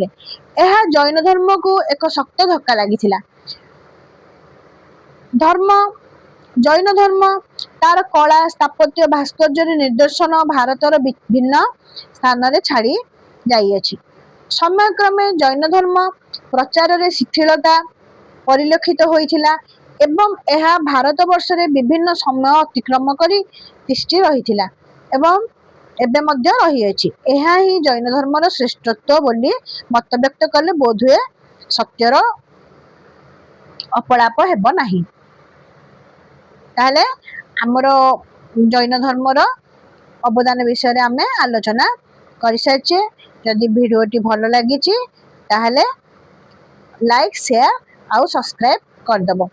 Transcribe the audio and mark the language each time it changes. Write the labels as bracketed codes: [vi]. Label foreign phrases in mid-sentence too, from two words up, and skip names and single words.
[or] ଏହା ଜୈନ ଧର୍ମ କୁ ଏକ ଶକ୍ତ ଧକ୍କା ଲାଗିଥିଲା। ଧର୍ମ ଜୈନ ଧର୍ମ ତାର କଳା ସ୍ଥାପତ୍ୟ ଭାସ୍କର୍ଯ୍ୟ ନିଦର୍ଶନ ଭାରତର ଭିନ୍ନ ସ୍ଥାନ ରେ ଛାଡ଼ି ଯାଇଛି। ସମୟ କ୍ରମେ ଜୈନ ଧର୍ମ ପ୍ରଚାର ରେ ଶିଥିଳତା ପରିଲକ୍ଷିତ ହୋଇଥିଲା ଏବଂ ଏହା ଭାରତ ବର୍ଷ ରେ ବିଭିନ୍ନ ସମୟ ଅତିକ୍ରମ କରି ତିଷ୍ଠି ରହିଥିଲା ଏବଂ ଏବେ ମଧ୍ୟ ରହି ଅଛି। ଏହା ହିଁ ଜୈନ ଧର୍ମର ଶ୍ରେଷ୍ଠତ୍ୱ ବୋଲି ମତ ବ୍ୟକ୍ତ କଲେ ବୋଧ ହୁଏ ସତ୍ୟର ଅପଲାପ ହେବ ନାହିଁ। ତାହାଲେ ଆମର ଜୈନ ଧର୍ମର ଅବଦାନ ବିଷୟ ରେ ଆମେ ଆଲୋଚନା କରି ସାରିଛେ। ଯଦି ଭିଡିଓଟି ଭଲ ଲାଗିଛି ତାହାଲେ [en] like share [or] ଆଉ ସବସ୍କ୍ରାଇବ କରି ଦେବ।